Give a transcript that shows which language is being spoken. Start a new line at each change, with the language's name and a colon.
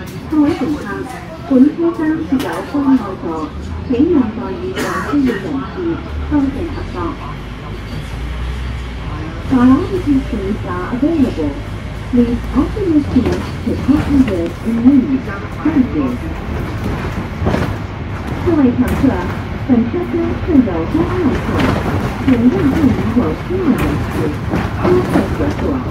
Cantonese: 各位乘客，本車廂設有關愛座，請讓座以上需要人士多謝合作。
English: Priority seats are available. Please offer your seat to passengers in need. Thank you.
Cantonese: 各位乘客，本车厢设有关爱座，请让座椅有需要人士多谢合作。